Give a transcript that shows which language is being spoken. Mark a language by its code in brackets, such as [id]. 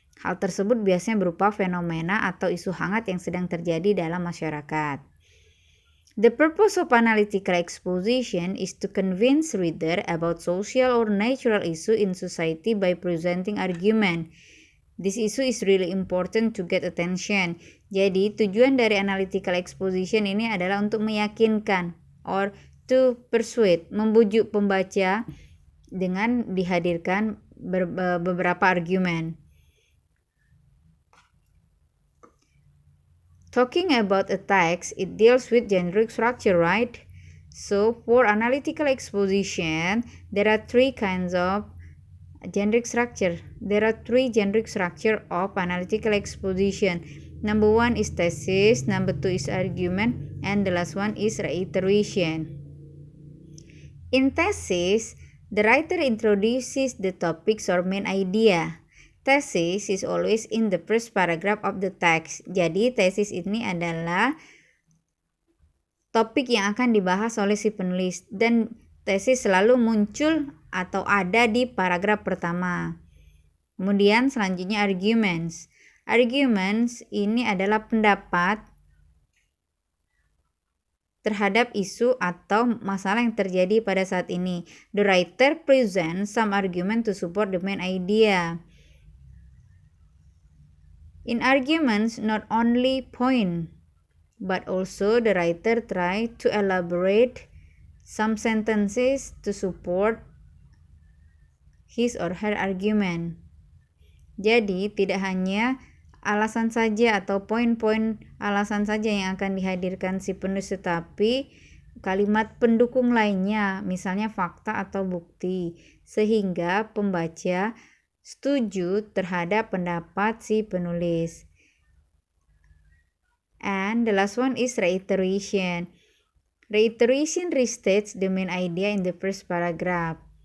[id] Hal tersebut biasanya berupa fenomena atau isu hangat yang sedang terjadi dalam masyarakat. [en] The purpose of analytical exposition is to convince reader about social or natural issue in society by presenting argument. This issue is really important to get attention. [id] Jadi, tujuan dari analytical exposition ini adalah untuk meyakinkan [en] or to persuade, [id] membujuk pembaca dengan dihadirkan beberapa argumen. [en] Talking about a text, it deals with generic structure, right? So, for analytical exposition, there are three kinds of generic structure. There are three generic structure of analytical exposition. Number one is thesis, number two is argument, and the last one is reiteration. In thesis, the writer introduces the topics or main idea. Thesis is always in the first paragraph of the text. [id] Jadi tesis ini adalah topik yang akan dibahas oleh si penulis dan tesis selalu muncul atau ada di paragraf pertama. Kemudian selanjutnya arguments. Arguments ini adalah pendapat terhadap isu atau masalah yang terjadi pada saat ini. [en] The writer presents some argument to support the main idea. In arguments, not only point, but also the writer try to elaborate some sentences to support his or her argument. [id] Jadi, tidak hanya alasan saja atau poin-poin alasan saja yang akan dihadirkan si penulis, tetapi kalimat pendukung lainnya, misalnya fakta atau bukti, sehingga pembaca setuju terhadap pendapat si penulis. [en] And the last one is reiteration. Reiteration restates the main idea in the first paragraph.